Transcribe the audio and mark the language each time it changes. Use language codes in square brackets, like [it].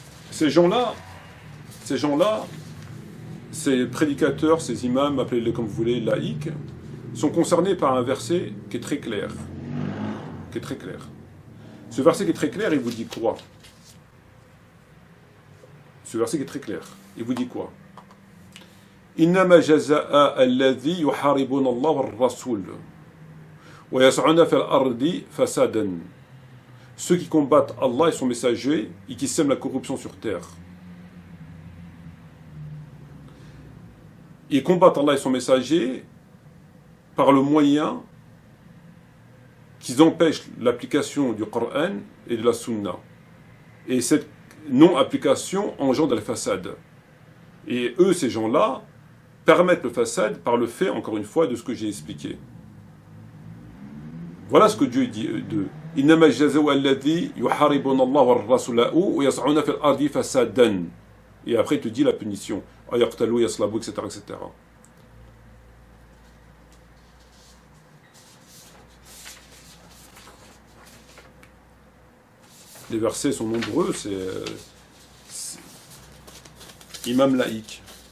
[fr] Ces gens-là, ces prédicateurs, ces imams, appelez-les comme vous voulez, laïcs, sont concernés par un verset qui est très clair. Ce verset qui est très clair, il vous dit quoi? Ce verset qui est très clair, il vous dit quoi? [ar] إنما جزاء الذي يحاربون الله والرسول ويسعون في الأرض فسادا. [fr] Ceux qui combattent Allah et son messager et qui sèment la corruption sur terre. Ils combattent Allah et son messager par le moyen qu'ils empêchent l'application du Coran et de la Sunna. Et cette non-application engendre le fasad. Et eux, ces gens-là, permettent le fasad par le fait, encore une fois, de ce que j'ai expliqué. Voilà ce que Dieu dit d'eux. [ar] إنما الجزاء الذي يحاربون الله والرسول ويسعون في الأرض فسادا. [fr] Et après, il te dit la punition. [ar] يقتلوا يصلبوا, [fr] etc., etc. Les versets sont nombreux, c'est imam laïque.